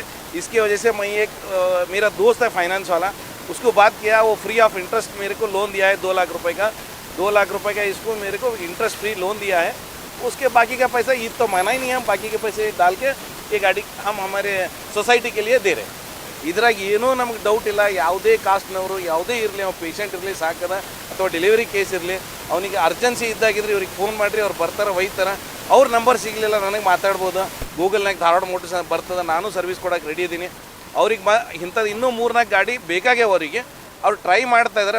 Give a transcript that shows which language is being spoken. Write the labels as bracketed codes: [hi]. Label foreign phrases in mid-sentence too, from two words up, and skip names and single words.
[hi] इसकी वजह से मैं मेरा दोस्त है फाइनेंस वाला, उसको बात किया, वो [en] free of interest [hi] मेरे को लोन दिया है 2 लाख रुपए का। 2 लाख रुपए का इसको मेरे को [en] interest free loan [hi] दिया है। उसके बाकी का पैसा ईद तो माना ही नहीं है, हम बाकी के पैसे डाल के ये गाड़ी हम हमारे सोसाइटी के लिए दे रहे हैं। [kn] ಇದ್ರಾಗ ಏನೂ ನಮಗೆ ಡೌಟ್ ಇಲ್ಲ, ಯಾವುದೇ ಕಾಸ್ಟ್ನವರು ಯಾವುದೇ ಇರಲಿ, ಅವ್ನು ಪೇಷಂಟ್ ಇರಲಿ ಸಾಕದ, ಅಥವಾ [en] delivery case [kn] ಇರಲಿ, ಅವನಿಗೆ ಅರ್ಜೆನ್ಸಿ ಇದ್ದಾಗಿದ್ರೆ ಇವ್ರಿಗೆ ಫೋನ್ ಮಾಡಿರಿ, ಅವ್ರು ಬರ್ತಾರೆ, ಒಯ್ತಾರೆ. ಅವ್ರ ನಂಬರ್ ಸಿಗಲಿಲ್ಲ ನನಗೆ ಮಾತಾಡ್ಬೋದು, ಗೂಗಲ್ನಾಗ ಧಾರವಾಡ ಮೋಟರ್ಸ್ ಬರ್ತದೆ, ನಾನು ಸರ್ವಿಸ್ ಕೊಡೋಕೆ ರೆಡಿ ಇದ್ದೀನಿ. ಅವ್ರಿಗೆ ಇಂಥದ್ದು ಇನ್ನೂ 3-4 ಗಾಡಿ ಬೇಕಾಗ್ಯಾವ ಅವರಿಗೆ, ಅವ್ರು ಟ್ರೈ ಮಾಡ್ತಾ ಇದ್ದಾರೆ.